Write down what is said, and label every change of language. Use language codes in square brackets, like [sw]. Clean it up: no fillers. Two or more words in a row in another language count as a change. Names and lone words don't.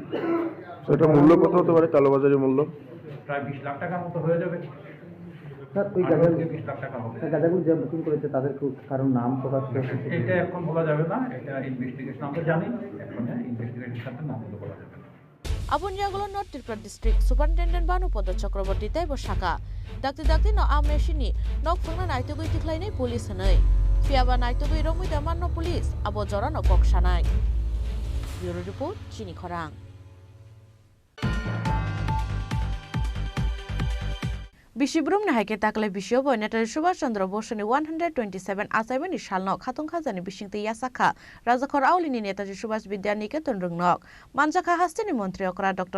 [bn] সেটা মূল্য কত হতে পারে, কালোবাজারি মূল্য? প্রায় 20 লাখ টাকার মতো হয়ে যাবে। স্যার ওই গাঁজা 20 লাখ টাকা হবে। গাঁজাগুলো যে বুকিং করেছে তাদের কারণ নাম প্রকাশ করেছে? এটা এখন বলা যাবে না, এটা ইনভেস্টিগেশন আমরা জানি, এখন ইনভেস্টিগেশন সাথে নাম বলা যাবে না। [trp] Abonyaglo North Tripura [en] District Superintendent [trp] Banopodo Chakraborty Taibo Shaka. Dakti no ameshini, nok fungna naitogui tiklainai police hanai. Fiaba naitogui romui daman no police, abo jora no kokshanai. [en] Bureau Report, [trp] Chini Khorang. Bishibrum Nahake Takle Bishobo, Netal Subhash Chandra Bose 127 assignment Shalno, Katong Hazani Bishing the Yasaka, Razakor Aulini Netaji Subhash Vidyaniketon Rungnok, Manjaka Hastini Montreokra, Dr.